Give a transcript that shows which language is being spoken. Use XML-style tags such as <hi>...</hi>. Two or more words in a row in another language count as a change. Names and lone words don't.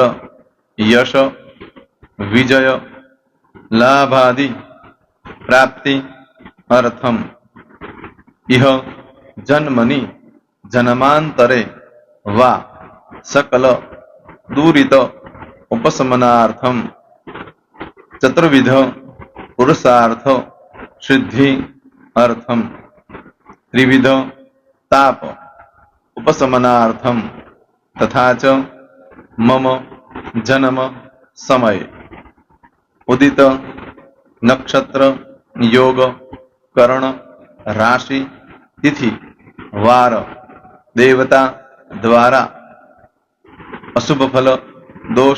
<sa>યશ વિજય લાભાદિ પ્રાપ્તિ અર્થમ ઇહ જન્મની જન્માંતરે વા સકલ દુરિત ઉપશમનાર્થમ ચતુર્વિધ પુરુષાર્થ સિદ્ધિ અર્થમ ત્રિવિધ ताप उपशमनार्थम तथा च मम जन्म समय उदित नक्षत्र योग करण राशि तिथि वार देवता द्वारा अशुभ फल दोष</sa>